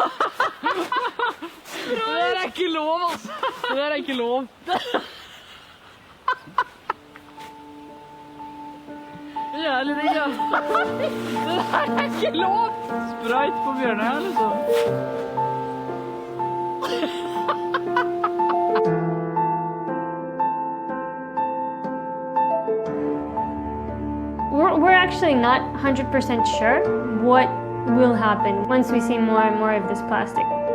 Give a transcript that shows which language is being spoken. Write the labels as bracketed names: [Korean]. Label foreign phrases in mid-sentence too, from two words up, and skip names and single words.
[Norwegian] Det der er ikke lov, altså. Det der er ikke lov. Jævlig digg, ja. Det der er ikke lov. Sprite på Bjørnøya, liksom. [English] We're actually not 100% sure what will happen once we see more and more of this plastic.